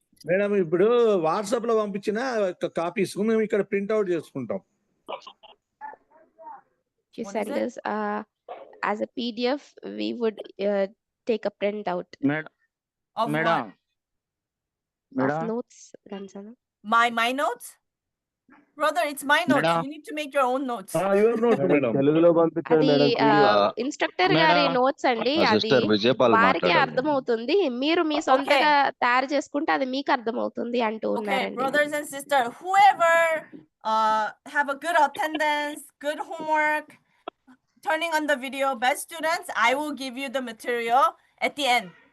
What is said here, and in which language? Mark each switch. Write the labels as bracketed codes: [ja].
[te] Madam ఇప్పుడు WhatsApp లో పంపించిన కాపీస్ మేము ఇక్కడ ప్రింట్ అవుట్ చేసుకుంటాం. [en] You send us as a PDF, we would take a print out. Of notes, Gansana. My notes? Brother, it's my notes. You need to make your own notes. Your notes madam. [te] తెలుగులో పంపించండి అది madam. Instructor గారి notes అండి. అది వారికి అర్థమవుతుంది. మీరు మీ సొంతంగా తయారు చేసుకుంటే అది మీకు అర్థమవుతుంది అంటూ ఉన్నారండి. [en] Brothers and sisters, whoever have a good attendance, good homework, turning on the video, best students, I will give you the material at the end.